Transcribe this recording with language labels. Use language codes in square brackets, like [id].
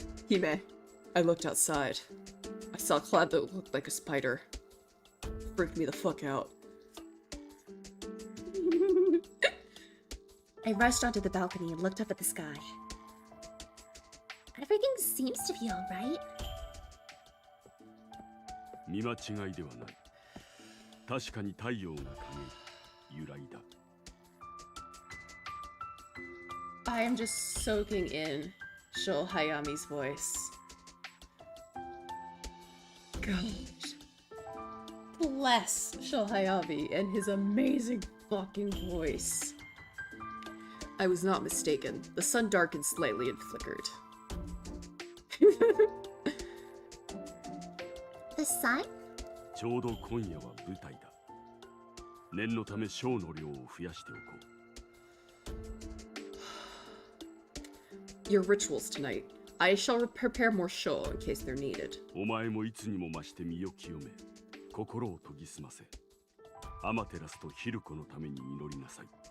[en] Hime, I looked outside. I saw a cloud that looked like a spider. Freaked me the fuck out. I rushed onto the balcony and looked up at the sky. Everything seems to be alright. [ja] 見間違いではない。確かに太陽が陰り、揺らいだ。 [en] I am just soaking in Sho Hayami's voice. Gosh. Bless Sho Hayami and his amazing fucking voice. I was not mistaken. The sun darkened slightly and flickered. The sun? [ja] ちょうど今夜は舞台だ。念のためショーの量を増やしておこう。 [en] Your rituals tonight. I shall prepare more show in case they're needed. [ja] お前もいつにも増して身を清め、心を研ぎ澄ませ。アマテラスとヒルコのために祈りなさい。